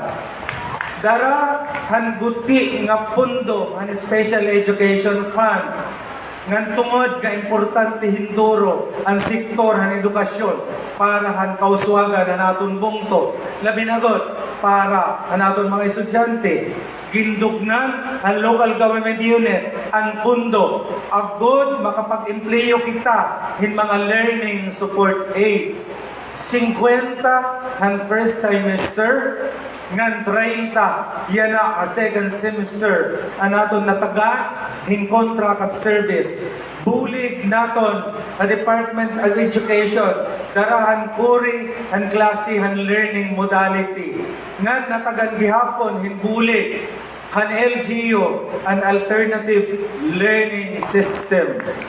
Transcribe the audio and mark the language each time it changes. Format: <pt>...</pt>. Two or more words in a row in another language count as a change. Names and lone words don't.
<war>Dara han guti nga pundo han Special Education Fund ngan tungod nga importante hinduro ang sektor han edukasyon para han kauswagan ang aton bungto. Labi na god para ang aton mga estudyante. Gindugnan ang</war> <en>local government unit</en> <war>ang pundo agod makapag-empleyo kita hin mga</war> <en>learning support aids.</en> <war>50 ang</war> <en>first semester</en> <war>ngan 30 yan na a second semester ang aton nataga hin</war> <en>contract of service.</en> <war>Bulig naton a Department of Education darahan kuri ang klase han</war> <en>learning modality</en> <war>ngan natagan gihapon hin bulig han LGU an</war> <en>alternative learning system.</en>